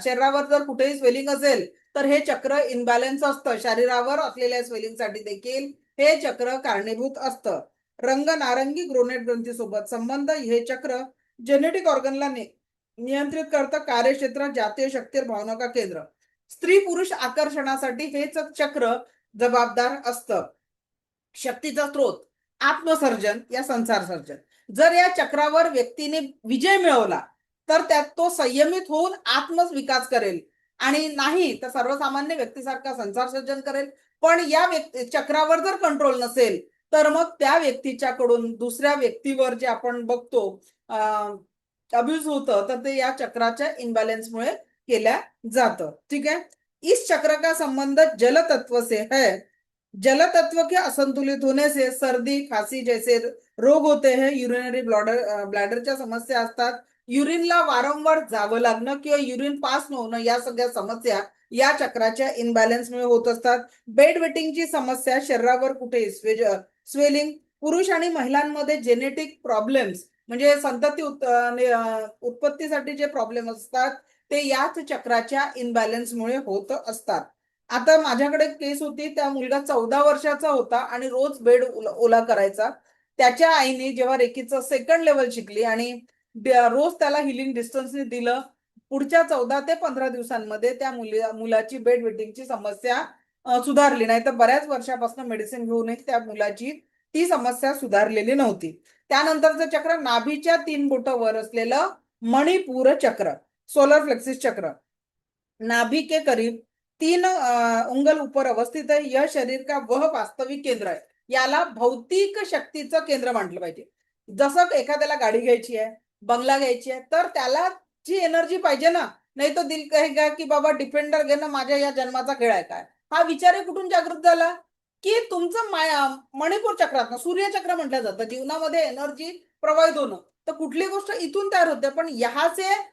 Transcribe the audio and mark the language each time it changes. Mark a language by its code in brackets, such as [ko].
[mr] शरीरावर जर कुठेही स्वेलिंग असेल तर हे चक्र इनबॅलन्स असतं. शरीरावर असलेल्या स्वेलिंगसाठी देखील हे चक्र कारणीभूत असतं. रंग नारंगी ग्रोनेट ग्रंथीसोबत संबंध. हे चक्र जेनेटिक ऑर्गनला नियंत्रित करतं. कार्यक्षेत्र जातीय शक्ती भावना का केंद्र. स्त्री पुरुष आकर्षणासाठी हेच चक्र जबाबदार असतं. शक्तीचा स्रोत आत्मसर्जन या संसार सर्जन. जर या चक्रावर व्यक्तीने विजय मिळवला तर त्यात तो संयमित होऊन आत्मविकास करेल, आणि नाही तर सर्वसामान्य व्यक्तीसारखा संसार सर्जन करेल. पण या चक्रावर जर कंट्रोल नसेल तर मग त्या व्यक्तीच्याकडून दुसऱ्या व्यक्तीवर जे आपण बघतो अब्यूज होतं, तर ते या चक्राच्या इनबॅलन्समुळे केल्या जातं. [hi] ठीक है. इस चक्र का संबंध जल तत्व से है. जल तत्व के असंतुलित होने से सर्दी खांसी जैसे रोग होते हैं. [mr] युरिनरी ब्लॅडरच्या समस्या असतात. युरिनला वारंवार जावं लागणं किंवा युरिन पास न होणं, या सगळ्या समस्या या चक्राच्या इनबॅलन्समुळे होत असतात. बेड वेटिंगची समस्या, शरीरावर कुठे स्वेलिंग, पुरुष आणि महिलांमध्ये जेनेटिक प्रॉब्लेम्स, म्हणजे संतती उत्पत्तीसाठी जे प्रॉब्लेम असतात ते याच चक्राच्या इनबॅलन्समुळे होत असतात. आता माझ्याकडे केस होती, त्या मुलगा 14 वर्षाचा होता आणि रोज बेड ओला करायचा. त्याच्या आईने जेव्हा रेकीचं सेकंड लेवल शिकली आणि रोज त्याला हिलिंग डिस्टन्सने दिलं, पुढच्या 14 ते 15 दिवसांमध्ये त्या मुलाची बेड वेटिंगची समस्या सुधारली. नाही तर बऱ्याच वर्षापासून मेडिसिन घेऊनही त्या मुलाची ती समस्या सुधारलेली नव्हती. त्यानंतरचं चक्र नाभीच्या 3 बोटं वर असलेलं मणिपूर चक्र, सोलर फ्लेक्सिस चक्र, [hi] नाभि के करीब 3 उंगल ऊपर अवस्थित है. यह शरीर का वह वास्तविक केंद्र है. [mr] याला भौतिक शक्तीचं केंद्र म्हटलं पाहिजे. जसं एखाद्याला गाडी घ्यायची आहे, बंगला घ्यायची आहे, तर त्याला जी एनर्जी पाहिजे ना, नाही [hi] तो दिल कहेगा [mr] की बाबा डिफेंडर घेणं माझ्या या जन्माचा खेळ आहे काय. हा विचार कुठून जागृत झाला की तुमचं मणिपूर चक्रात, सूर्यचक्र म्हटलं जातं, जीवनामध्ये एनर्जी प्रवाहित होणं, तर कुठली गोष्ट इथून तयार होते. पण [hi] यहाँ से